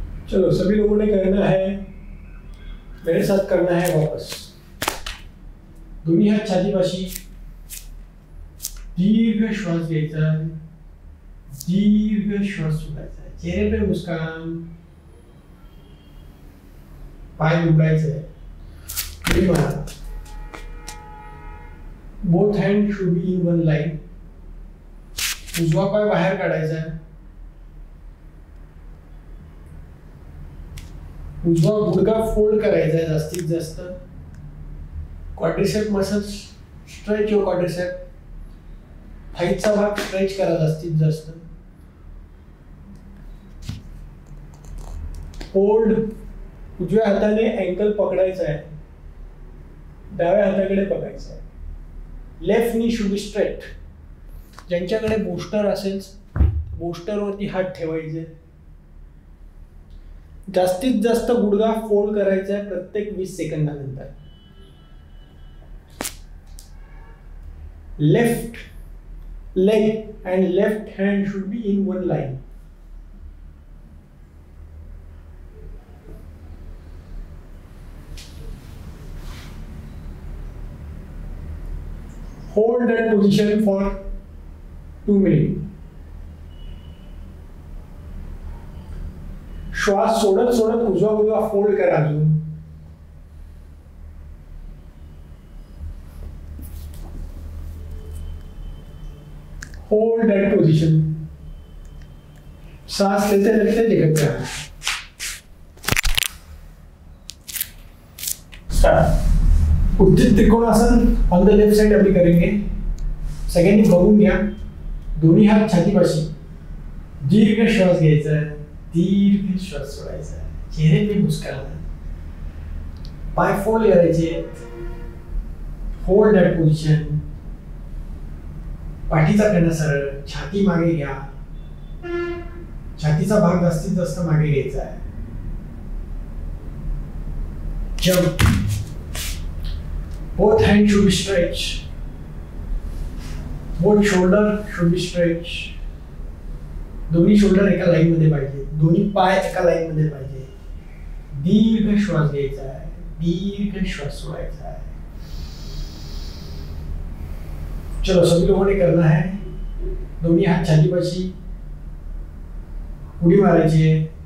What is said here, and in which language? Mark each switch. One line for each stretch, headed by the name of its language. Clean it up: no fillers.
Hindi: चलो सभी लोगों ने करना है, मेरे साथ करना है वापस.
Marathi: दोन्ही हात छातीपाशी. दीर्घ श्वास घ्यायचा, दीर्घ श्वास सोडायचा.
Hindi: चेहरे पे मुस्कान.
Marathi: पाय उघडायचे. उडी मारा.
English: Both hand should be in one line.
Marathi: उजवा पाय बाहेर काढायचा आहे. उजवा गुडघा फोल्ड करायचा आहे जास्तीत जास्त.
English: Quadricep muscles stretch your quadricep.
Marathi: थाईचा भाग स्ट्रेच करा जास्तीत जास्त. होल्ड. उजव्या हाताने अँकल पकडायचा आहे, डाव्या हाताकडे बघायचं आहे.
English: Left knee should be straight.
Marathi: ज्यांच्याकडे बोस्टर असेल बोस्टरवरती हात ठेवायचे. जास्तीत जास्त गुडघा फोल्ड करायचा आहे प्रत्येक 20 सेकंदानंतर.
English: Left leg and left hand should be in one line. Hold that position for 2 minutes.
Marathi: श्वास सोडत सोडत उजवा गुडघा फोल्ड करा अजून.
English: Hold that position.
Hindi: सांस लेते लेते निकलते हैं.
English: Utthita Trikonasana on the left side
Hindi: अभी करेंगे.
Marathi: सगळ्यांनी बघून घ्या. दोन्ही हात छातीपाशी. दीर्घ श्वास घ्यायचा आहे, दीर्घ श्वास सोडायचा आहे.
Hindi: चेहरे पे मुस्कुराना.
Marathi: पाय फोल्ड करायचे.
English: Hold that position.
Marathi: पाठीचा कणा सरळ, छाती मागे घ्या. छातीचा भाग जास्तीत जास्त मागे घ्यायचा आहे.
English: Jump. Both hands should be stretched. Both shoulder should be stretched.
Marathi: दोन्ही शोल्डर एका लाईन मध्ये पाहिजे. दोन्ही पाय एका लाईन मध्ये पाहिजे. दीर्घ श्वास घ्यायचा आहे, दीर्घ श्वास सोडायचा आहे.
Hindi: चलो सभी लोगों ने करना है.
Marathi: दोन्ही हात छातीपाशी. उडी मारायची आहे.